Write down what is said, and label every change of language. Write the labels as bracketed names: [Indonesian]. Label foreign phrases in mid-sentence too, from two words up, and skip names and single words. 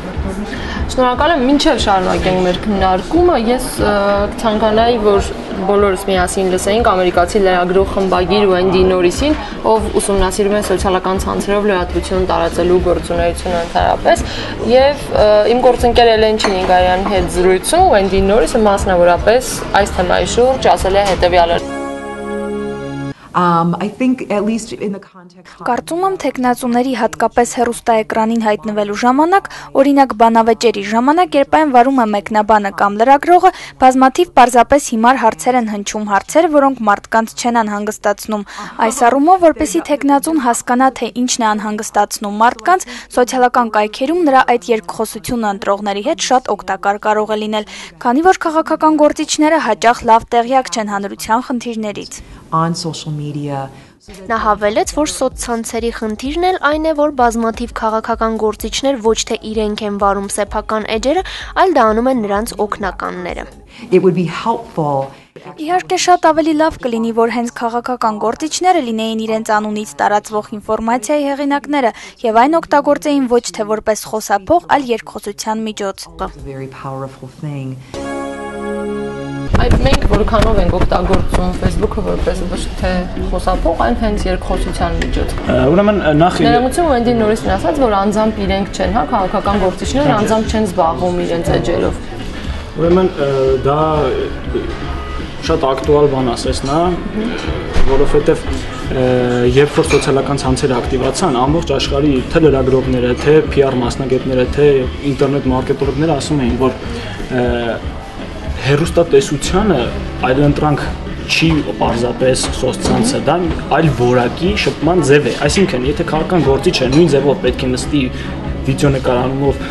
[Armenian] Շնորհակալ եմ, մինչև շարունակենք մեր քննարկումը, ես կցանկանայի, որ բոլորս միասին լսեինք ամերիկացի լրագրող խմբագիր Wendy Norris-ին, ով ուսումնասիրում է սոցիալական ցանցերով լրատվություն տարածելու գործունեությունը ընդհանրապես, եւ իմ գործընկեր Էլեն Չինինգարյանի հետ զրույցում Wendy Norris-ը մասնավորապես այս թեմայի շուրջ ասել է հետեւյալը. [English] I think at least in the context [Armenian] Կարծում եմ տեխնացուների հատկապես հեռուստաէկրանին հայտնվելու ժամանակ, օրինակ բանավեճերի ժամանակ, երբ այն վարում է մեկնաբանը կամ լրագրողը, բազմաթիվ պարզապես հիմար հարցեր են հնչում, հարցեր, որոնք մարդկանց չեն անհանգստացնում։ Այս առումով, որպեսզի տեխնացուն հասկանա, թե ինչն է անհանգստացնում մարդկանց, սոցիալական կայքերում նրա այդ երկխոսությունը ընտրողների հետ շատ օգտակար կարող է լինել, քանի որ քաղաքական գործիչները հաճախ լավ տեղյակ չեն հանրության խնդիրներից։ [English] on social media. [Armenian] Նա հավելեց, որ սոցցանցերի խնդիրն էլ այն է, որ բազմաթիվ քաղաքական գործիչներ ոչ թե իրենք են վարում սեփական էջերը, այլ դա անում են նրանց օգնականները։ [English] It would be helpful. [Armenian] Իհարկե շատ ավելի լավ կլինի, որ հենց քաղաքական գործիչները լինեին իրենց անունից տարածվող ինֆորմացիայի հեղինակները եւ այն օգտագործեին ոչ թե որպես խոսափող, այլ երկխոսության միջոց։ [English] It's a very powerful thing. [Armenian] Այդ մենք որքանով ենք օգտագործում Facebook-ը որպես ոչ թե խոսափող, այլ հենց երկխոսության միջոց։ Ուրեմն նախ Ներողություն Wendy Norris-ն ասաց, որ անձամբ իրենք չեն, հա, քաղաքական գործիչները անձամբ չեն զբաղվում իրենց էջերով։ Ուրեմն դա շատ ակտուալ բան ասես նա, որովհետև երբ որ սոցիալական ցանցերը ակտիվացան, ամբողջ աշխարհի թե լրագրողները, թե PR մասնագետները, թե ինտերնետ մարքետոլոգները ասում էին, որ հեռուստատեսությանը այլընտրանք չի պարզապես սոցցանցը, դա այլ որակի շփման ձև է։ Այսինքն, եթե քաղաքական գործիչը նույն ձևով պետք է նստի վիդեոնեկարանումով